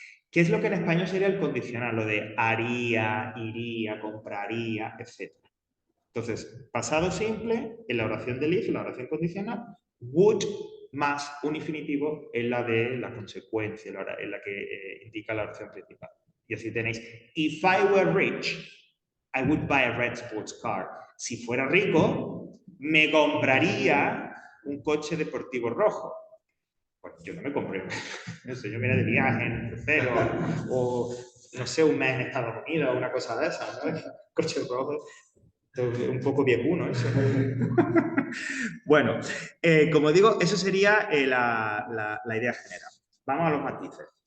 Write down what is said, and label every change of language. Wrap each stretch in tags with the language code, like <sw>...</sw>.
<es>¿Qué es lo que en español sería el condicional? Lo de haría, iría, compraría, etc. Entonces, pasado simple, en la oración del if, en la oración condicional, would más un infinitivo en la de la consecuencia, en la que indica la oración principal. Y así tenéis,</es> <en>if I were rich, I would buy a red sports car.</en> <es>Si fuera rico, me compraría un coche deportivo rojo. Pues yo no me compré. No sé, yo me iré de viaje en crucero o, no sé, un mes en Estados Unidos o una cosa de esas, ¿no? Coche rojo. Un poco viejuno eso. Bueno, como digo, eso sería la idea general. Vamos a los matices.</es>